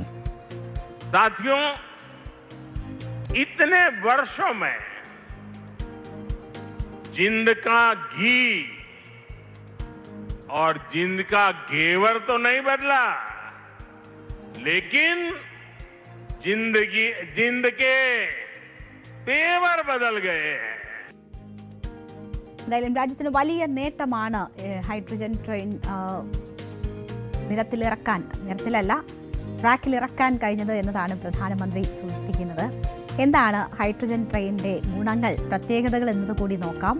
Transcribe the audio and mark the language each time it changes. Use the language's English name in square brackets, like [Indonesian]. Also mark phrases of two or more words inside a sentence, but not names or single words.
[Hindi] साथियों, इतने वर्षों में जिंद का घी और जिंद का घेवर तो नहीं बदला, लेकिन जिंद के तेवर बदल गए हैं। [Malayalam] എന്തായാലും രാജ്യത്തിന് വലിയ നേട്ടമാണ് ഹൈഡ്രജൻ ട്രെയിൻ നിരത്തിലിറക്കാൻ ട്രാക്കിലിറക്കാൻ കഴിഞ്ഞത് എന്നതാണ് പ്രധാനമന്ത്രി സൂചിപ്പിക്കുന്നത്. എന്താണ് ഹൈഡ്രജൻ ട്രെയിനിന്റെ ഗുണങ്ങൾ, പ്രത്യേകതകൾ എന്നതുകൂടി നോക്കാം.